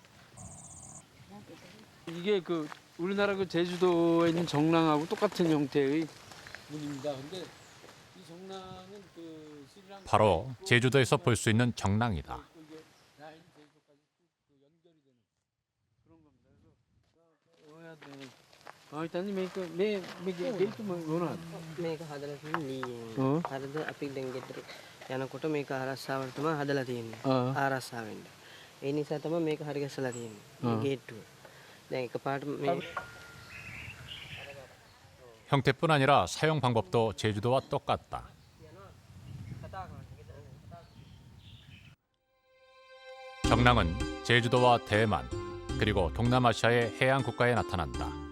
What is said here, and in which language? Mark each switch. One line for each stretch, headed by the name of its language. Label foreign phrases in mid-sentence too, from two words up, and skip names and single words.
Korean: 이게 그 우리나라 그 제주도에 있는 정랑하고 똑같은 형태의 문입니다. 근데 이 정랑은 그 스리랑카 바로 제주도에서 볼 수 있는 정랑이다. 이게 라인 제주도까지 쭉 연결이 되는 그런 겁니다. 그래서 해야 돼. 일단은
Sinhala: මේක මොනවද? මේක හදලා තියෙන්නේ ඔව්. හරිද අපි දැන් ගෙදර යනකොට මේක ආරස්සාවට තමයි හදලා තියෙන්නේ ආ. ආරස්සාවෙන්ද ඒ නිසා තමයි මේක හරි ගැස්සලා තියෙන්නේ මේ ගේට්ටුව දැන් එකපාරට මේ
Korean: 형태뿐 아니라 사용 방법도 제주도와 똑같다. 정랑은 제주도와 대만 그리고 동남아시아의 해양 국가에 나타난다.